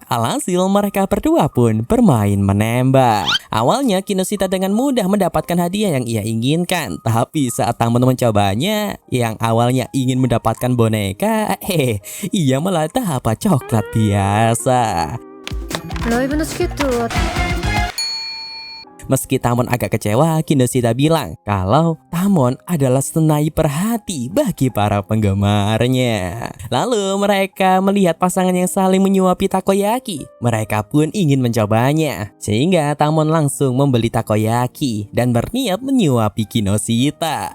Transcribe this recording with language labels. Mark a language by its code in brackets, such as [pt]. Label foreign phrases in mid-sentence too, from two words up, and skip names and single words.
[id] Alhasil mereka berdua pun bermain menembak. Awalnya Kinoshita dengan mudah mendapatkan hadiah yang ia inginkan, tapi saat Tamon mencobanya, yang awalnya ingin mendapatkan boneka, ia malah dapat coklat biasa. [ja] ライブのチケットは [id] Meski Tamon agak kecewa, Kinoshita bilang kalau Tamon adalah sniper hati bagi para penggemarnya. Lalu mereka melihat pasangan yang saling menyuapi takoyaki. Mereka pun ingin mencobanya, sehingga Tamon langsung membeli takoyaki dan berniat menyuapi Kinoshita.